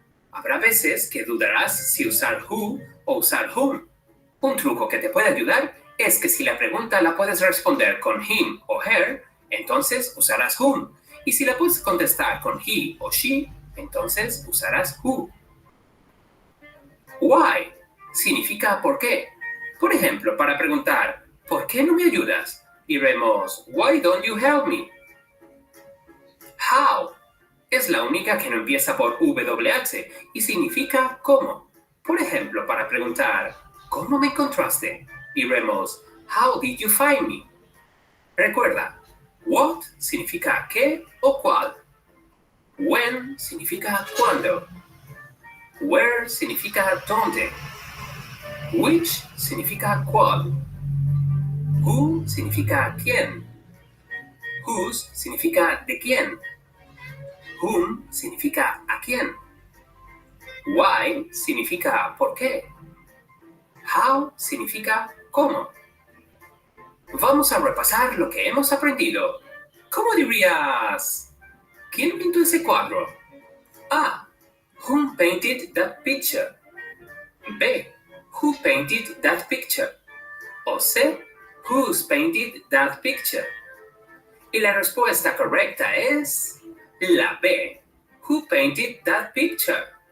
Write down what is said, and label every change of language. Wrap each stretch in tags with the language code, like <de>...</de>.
<es>Habrá veces que dudarás si usar who o usar whom. Un truco que te puede ayudar es que si la pregunta la puedes responder con him o her, entonces usarás whom. Y si la puedes contestar con he o she, entonces usarás who. Why significa por qué. Por ejemplo, para preguntar, ¿por qué no me ayudas? Diremos,</es> <en>why don't you help me?</en> <es>How es la única que no empieza por WH y significa cómo. Por ejemplo, para preguntar, ¿cómo me encontraste? Diremos,</es> <en>how did you find me?</en> <es>Recuerda, what significa qué o cuál. When significa cuándo. Where significa dónde. Which significa cuál. Who significa quién. Whose significa de quién. Whom significa a quién. Why significa por qué. How significa cómo. Vamos a repasar lo que hemos aprendido. ¿Cómo dirías? ¿Quién pintó ese cuadro? A.</es> <en>Who painted that picture? B. Who painted that picture? O C. Who's painted that picture?</en> <es>Y la respuesta correcta es la B.</es> <en>Who painted that picture?</en>